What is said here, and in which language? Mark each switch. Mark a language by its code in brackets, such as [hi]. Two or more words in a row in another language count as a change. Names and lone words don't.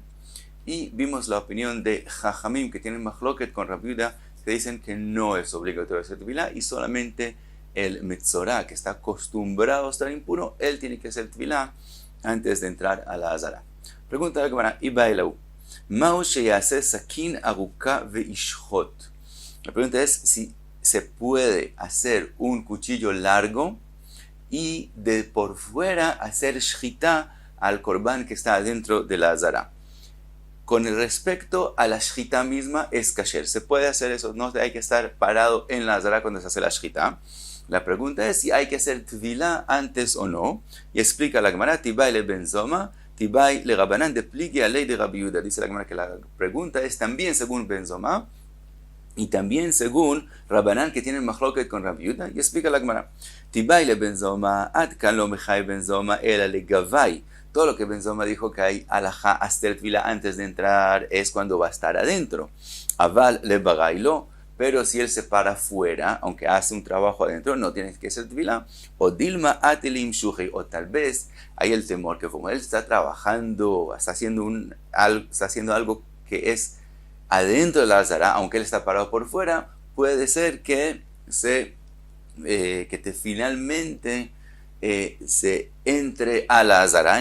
[es] Y vimos la opinión de Jajamim que tienen machloket con Rabbi Yehuda, que dicen que no es obligatorio hacer tvilá y solamente el metzorá que está acostumbrado a estar impuro, él tiene que hacer tvilá antes de entrar a la Azara. Pregunta la Gemara, [arc] Iba Elau, Ma'u sheyase sakin aruka veishchot. [es] La pregunta es si se puede hacer un cuchillo largo y de por fuera hacer shchita al corbán que está dentro de la Azara. Con respecto a la shchita misma, es kasher. Se puede hacer eso, no hay que estar parado en la Azara cuando se hace la shchita. La pregunta es si hay que hacer tvilá antes o no. Y explica la Gemara, [arc] Tibai le Ben Zoma, Tibai le Rabbanán, de pligue a ley de Rabbi Yehuda. [es] Dice la Gemara que la pregunta es también según Ben Zoma y también según Rabbanán, que tienen machloket con Rabbi Yehuda. Y explica la Gemara, [arc] Tibai le Ben Zoma, ad kan lo mechai Ben Zoma, ela le gavai. [es] Todo lo que Ben Zoma dijo que hay alajá hacer tvilá antes de entrar es cuando va a estar adentro. [arc] Aval le bagailo. [es] Pero si él se para afuera, aunque hace un trabajo adentro, no tiene que hacer tvilá. [arc] O dilma atelim shuhei, [es] o tal vez hay el temor que como él está trabajando, está haciendo algo que es adentro de la Azara, aunque él está parado por fuera, puede ser que finalmente se entre a la Azara.